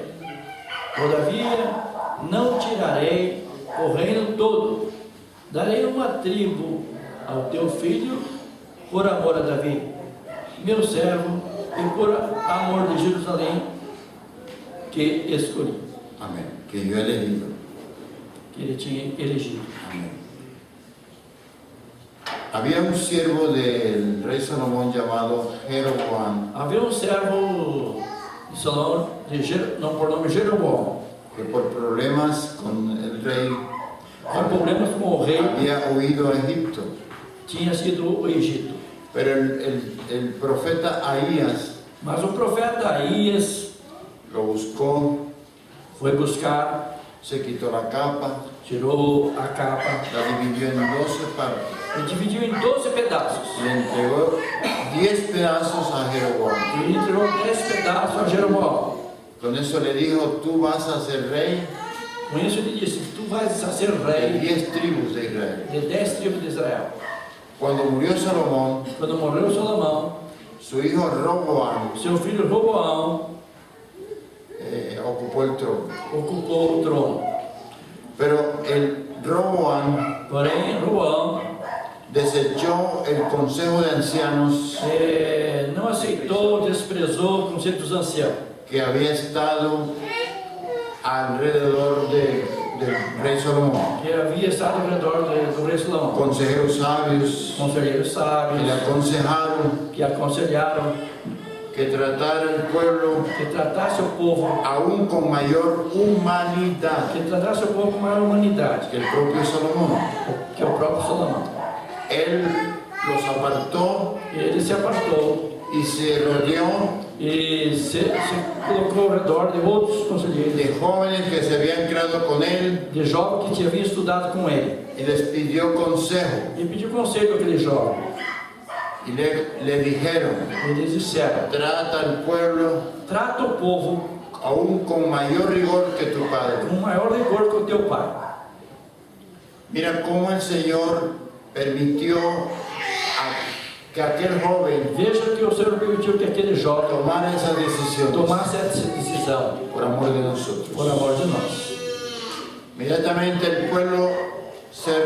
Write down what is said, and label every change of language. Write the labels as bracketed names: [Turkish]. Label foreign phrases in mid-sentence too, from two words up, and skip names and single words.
[Portuguese] Todavia, não tirarei o reino todo, darei uma tribo ao teu filho, por amor a Davi, meu servo, e por amor de Jerusalém, que escolhi, [Spanish] Amén. Que yo he elegido. [Portuguese] que ele tinha elegido. [Spanish] Amén. Había un siervo del rey Salomón llamado Jeroboam, [Portuguese] Havia um servo de Salomão, por nome Jeroboão, [Spanish] que por problemas con el rey [Portuguese] com problemas com o rei, [Spanish] había huido a Egipto. [Portuguese] tinha sido o Egito. [Spanish] Pero el profeta Ahías [Portuguese] Mas o profeta Aías [Spanish] lo buscó, [Portuguese] foi buscar, [Spanish] se quitó la capa, [Portuguese] tirou a capa [Spanish] la dividió en 12 partes [Portuguese] e dividiu em 12 pedaços. [Spanish] y le entregó 10 pedazos a Jeroboam. [Portuguese] E entregou 10 pedaços a Jeroboão. [Spanish] Con eso le dijo: tú vas a ser rey [Portuguese] Com isso ele disse: tu vais ser de rei [Spanish] 10 tribus de Israel. [Portuguese] de 10 tribos de Israel. [Spanish] Cuando murió Salomón, [Portuguese] Quando morreu Salomão, [Spanish] su hijo Roboam [Portuguese] seu filho Roboão [Spanish] ocupó el trono. [Portuguese] ocupou o trono. [Spanish] Pero el Roboam [Portuguese] Porém, Roboão [Spanish] desechó el consejo de ancianos [Portuguese] não aceitou, desprezou o conselho dos anciãos, [Spanish] que había estado alrededor del rey Salomón. [Portuguese] que havia estado ao redor do rei Salomão. [Spanish] Consejeros sabios [Portuguese] Conselheiros que sábios [Spanish] le aconsejaron [Portuguese] que aconselharam [Spanish] que tratara el pueblo [Portuguese] que tratasse o povo, [Spanish] aún con mayor humanidad [Portuguese] que tratasse o povo com maior humanidade [Spanish] que el propio Salomón. [Portuguese] que o próprio Salomão. [Spanish] Él los apartó [Portuguese] Ele se apartou [Spanish] y se rodeó [Portuguese] e se colocou ao redor de outros conselheiros, [Spanish] de jóvenes que se habían criado con él [Portuguese] de jovens que tinha vindo estudado com ele, [Spanish] y les pidió consejo [Portuguese] e pediu conselho àquele jovem. [Spanish] y le dijeron: [Portuguese] Eles disseram: [Spanish] trata al pueblo [Portuguese] trata o povo [Spanish] aún con mayor rigor que tu padre. [Portuguese] com maior rigor que o teu pai. [Spanish] Mira cómo el Señor permitió que aquel joven [Portuguese] Veja que o Senhor permitiu que aquele jovem [Spanish] tomara esa decisión [Portuguese] tomasse essa decisão [Spanish] por amor de nosotros. [Portuguese] por amor de nós. [Spanish] Inmediatamente el pueblo se